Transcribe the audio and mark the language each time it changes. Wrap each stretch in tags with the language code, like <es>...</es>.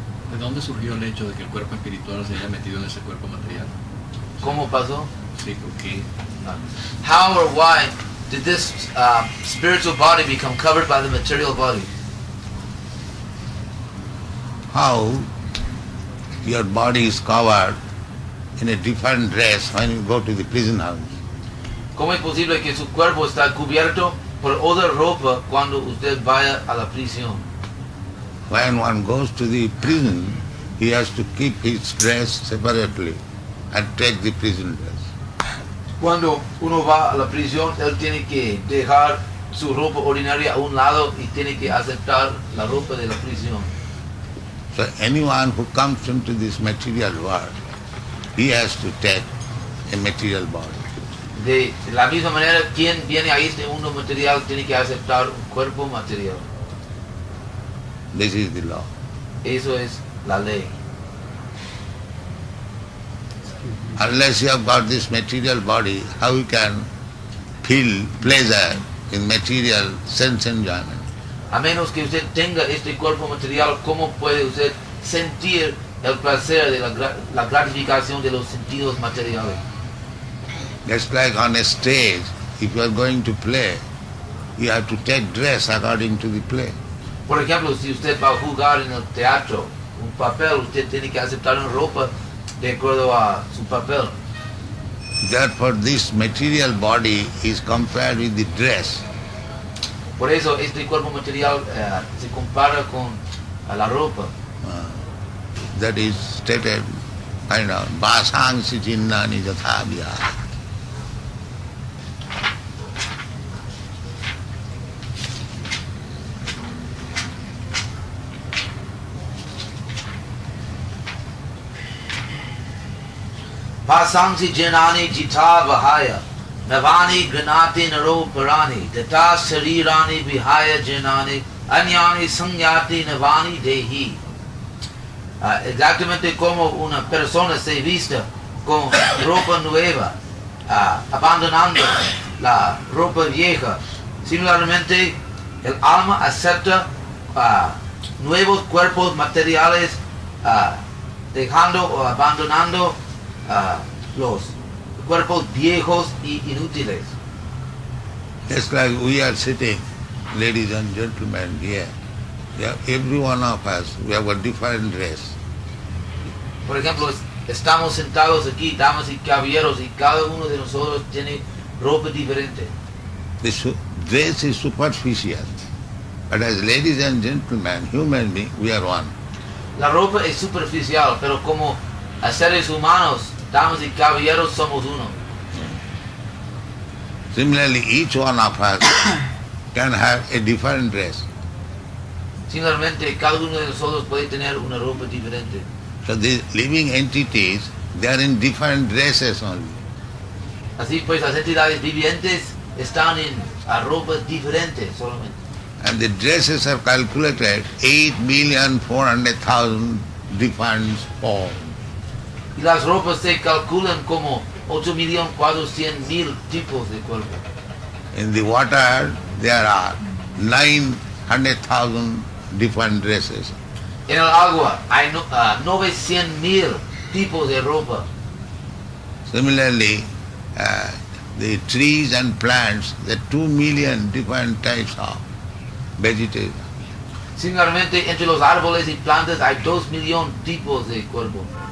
<es>¿De dónde surgió el hecho de que el cuerpo espiritual se haya metido en ese cuerpo material? ¿Cómo pasó? Sí, porque</es> <en>How or why did this spiritual body become covered by the material body? How your body is covered in a different dress when you go to the prison house.</en> <es>¿Cómo es posible que su cuerpo está cubierto por otra ropa cuando usted vaya a la prisión?</es> <en>When one goes to the prison, he has to keep his dress separately and take the prison dress.</en> <es>Cuando uno va a la prisión, él tiene que dejar su ropa ordinaria a un lado y tiene que aceptar la ropa de la prisión.</es> <en>So anyone who comes into this material world, he has to take a material body.</en> <es>De la misma manera, quien viene a este mundo material tiene que aceptar un cuerpo material.</es> <en>This is the law.</en> <es>Eso es la ley.</es> <en>Unless you have got this material body, how you can feel pleasure in material sense enjoyment?</en> <es>A menos que usted tenga este cuerpo material, ¿cómo puede usted sentir el placer de la gratificación de los sentidos materiales?</es> <en>Just like on a stage, if you are going to play, you have to take dress according to the play.</en> <es>Por ejemplo, si usted va a jugar en el teatro un papel, usted tiene que aceptar una ropa de acuerdo a su papel.</es> <en>Therefore, this material body is compared with the dress.</en> <es>Por eso este cuerpo material se compara con la ropa.</es> <en>That is stated,</en> <sa>Vasangsi chinnani jathabhya. Vasangsi janani jita vahaya navani granati naro parani tata sarirani vihaya janani anyani sangyati navani dehi.</sa> <es>Exactamente como una persona se vista con ropa nueva, abandonando la ropa vieja. Similarmente, el alma acepta nuevos cuerpos materiales, dejando o abandonando los cuerpos viejos y inútiles.</es> <en>Just like we are sitting, ladies and gentlemen, here. Yeah, every one of us, we have a different dress.</en> <es>Por ejemplo, estamos sentados aquí, damas y caballeros, y cada uno de nosotros tiene ropa diferente.</es> <en>The dress is superficial, but as ladies and gentlemen, human beings, we are one.</en> <es>La ropa es superficial, pero como seres humanos, damas y caballeros, somos uno.</es> <en>Similarly, each one of us can have a different dress.</en> <es>Similarmente, cada uno de nosotros puede tener una ropa diferente.</es> <en>So these living entities, they are in different dresses only.</en> <es>Así pues, las entidades vivientes están en ropas diferentes solamente.</es> <en>And the dresses are calculated 8,400,000 different forms.</en> <es>Y las ropas se calculan como 8.400.000 tipos de cuerpo.</es> <en>In the water there are 900,000 different dresses.</en> <es>En el agua hay 900.000 tipos de ropa.</es> <en>Similarly, the trees and plants, there are 2 million different types of vegetables.</en> <es>Similarmente, entre los árboles y plantas hay 2 millones tipos de cuerpo.</es>